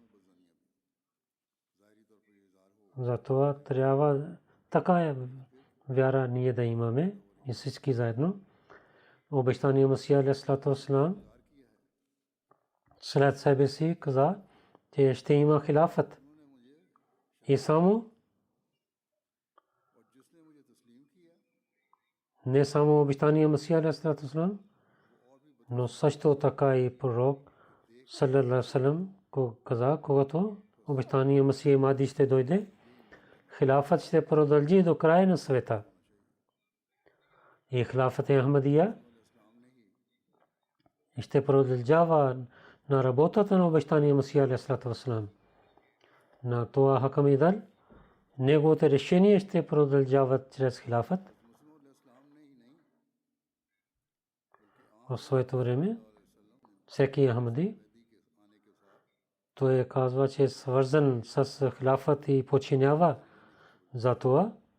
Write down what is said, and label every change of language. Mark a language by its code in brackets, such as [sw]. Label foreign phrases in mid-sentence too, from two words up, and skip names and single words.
[bg] Затова трябва така вяра ние да имаме и всички заедно. Обещания Масия [ar] عليه الصلاة والسلام, [bg] след себе си каза, че ще има хилафът. И само не само обещания Масия [ar] عليه السلام, [bg] но също така и пророк [ar] صلى الله عليه وسلم [bg] каза, когато обещания Масия Махди ще дойде, хилафът ще продължи до края на света. И хилафът Ахмадия ще продължава на работата на обещания Масия [ar] عليه وسلام. [bg] На това [ar] حكم عدل, [bg] неговите решения ще продължават чрез хилафът. В своето време всеки Ахмади той казва, че е свързан с хилафът и починява за това.